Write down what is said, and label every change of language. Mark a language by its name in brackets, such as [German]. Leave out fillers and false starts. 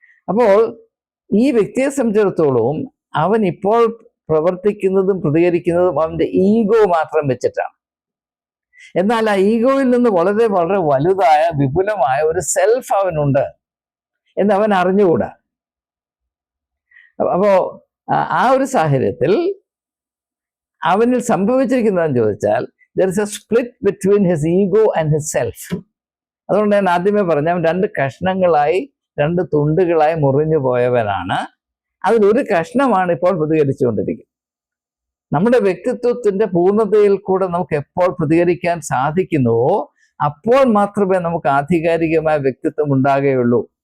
[Malayalam] അപ്പോൾ ഈ വ്യക്തിയെ സംബന്ധിച്ചിടത്തോളം അവൻ ഇപ്പോൾ പ്രവർത്തിക്കുന്നതും പ്രതികരിക്കുന്നതും അവൻ്റെ ഈഗോ മാത്രം വെച്ചിട്ടാണ്. എന്നാൽ ആ ഈഗോയിൽ നിന്ന് വളരെ വളരെ വലുതായ വിപുലമായ ഒരു സെൽഫ് അവനുണ്ട് എന്ന് അവൻ അറിഞ്ഞുകൂടാ. അപ്പോൾ ആ ഒരു സാഹചര്യത്തിൽ അവനിൽ സംഭവിച്ചിരിക്കുന്നതെന്ന് ചോദിച്ചാൽ [English] there is a split between his ego and his self. [Malayalam] അതുകൊണ്ട് ഞാൻ ആദ്യമേ പറഞ്ഞ അവൻ രണ്ട് കഷ്ണങ്ങളായി, രണ്ട് തുണ്ടുകളായി മുറിഞ്ഞു പോയവനാണ്. അതിലൊരു കഷ്ണമാണ് ഇപ്പോൾ പ്രതികരിച്ചുകൊണ്ടിരിക്കുന്നത്. നമ്മുടെ വ്യക്തിത്വത്തിൻ്റെ പൂർണ്ണതയിൽ കൂടെ നമുക്ക് എപ്പോൾ പ്രതികരിക്കാൻ സാധിക്കുന്നുവോ അപ്പോൾ മാത്രമേ നമുക്ക് ആധികാരികമായ വ്യക്തിത്വം ഉണ്ടാകുകയുള്ളൂ.